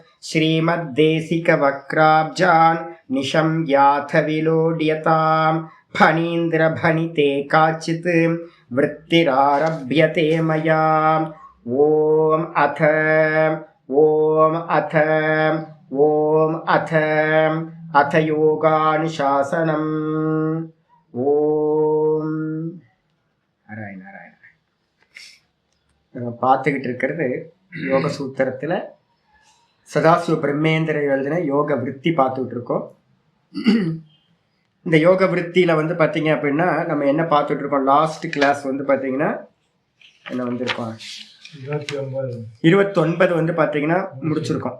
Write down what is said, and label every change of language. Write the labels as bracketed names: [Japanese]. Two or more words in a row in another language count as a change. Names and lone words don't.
[Sanskrit] श्रीमद्देशिकवक्त्राब्जान् निशम्याथ विलोड्यताम् फणीन्द्रभणिते काचित् वृत्तिरारभ्यते मया। ओम अथ अथ योगानुशासनम्। ॐ नारायण नारायण. [Tamil] நம்ம பார்த்துக்கிட்டு இருக்கிறது யோக சூத்திரத்தில் சதாசிவ பிரம்மேந்திர எழுதின யோக விருத்தி பார்த்துக்கிட்டு இருக்கோம். இந்த யோக விருத்தியில் வந்து பார்த்தீங்க அப்படின்னா நம்ம என்ன பார்த்துட்டு இருக்கோம், [English] last class [Tamil] வந்து பார்த்தீங்கன்னா என்ன வந்திருக்கோம் 29 வந்து பார்த்தீங்கன்னா முடிச்சிருக்கோம்.